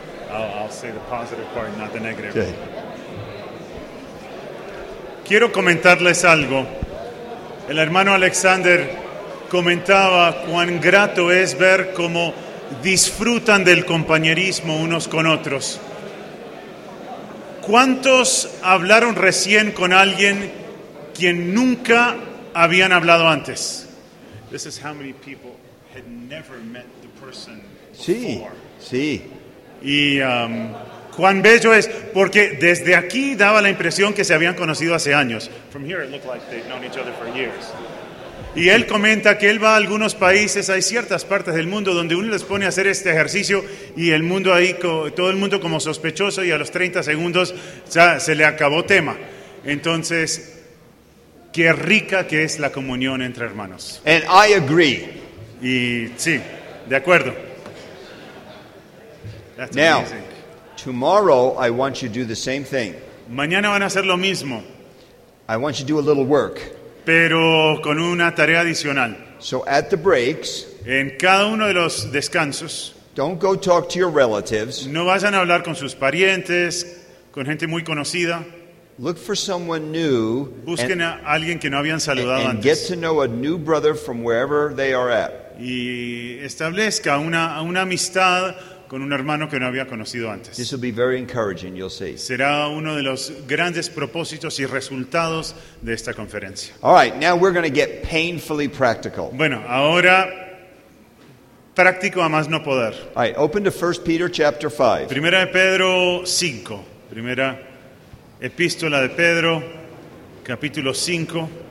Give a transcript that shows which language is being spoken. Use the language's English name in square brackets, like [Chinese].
[English] I'll say the positive part, not the negative. Okay. [Spanish] Quiero comentarles algo. El hermano Alexander comentaba cuán grato es ver cómo disfrutan del compañerismo unos con otros. ¿Cuántos hablaron recién con alguien quien nunca habían hablado antes? [English] This is how many people had never met the person before. [Spanish] Sí, sí. Y cuán bello es, porque desde aquí daba la impresión que se habían conocido hace años. [English] From here it looked like they'd known each other for years. [Spanish] Y él comenta que él va a algunos países, hay ciertas partes del mundo donde uno les pone a hacer este ejercicio y el mundo ahí, todo el mundo como sospechoso, y a los 30 segundos ya se le acabó tema. Entonces, qué rica que es la comunión entre hermanos. [English] And I agree. [Spanish] Y sí, de acuerdo. [English] That's now, amazing. Tomorrow I want you to do the same thing. [Spanish] Mañana van a hacer lo mismo. [English] I want you to do a little work. [Spanish] Pero con una tarea adicional. [English] So at the breaks, [Spanish] en cada uno de los descansos, [English] don't go talk to your relatives. [Spanish] No vayan a hablar con sus parientes, con gente muy conocida. [English] Look for someone new. [Spanish] Busquen a alguien que no habían saludado antes. [English] And get to know a new brother from wherever they are at. [Spanish] Y establezca una amistad con un hermano que no había conocido antes. [English] This will be very encouraging, you'll see. [Spanish] Será uno de los grandes propósitos y resultados de esta conferencia. [English] All right, now we're going to get painfully practical. [Spanish] Bueno, ahora práctico a más no poder. [English] All right, open to 1 Peter chapter 5. [Spanish] Primera de Pedro 5. Primera Epístola de Pedro, capítulo 5.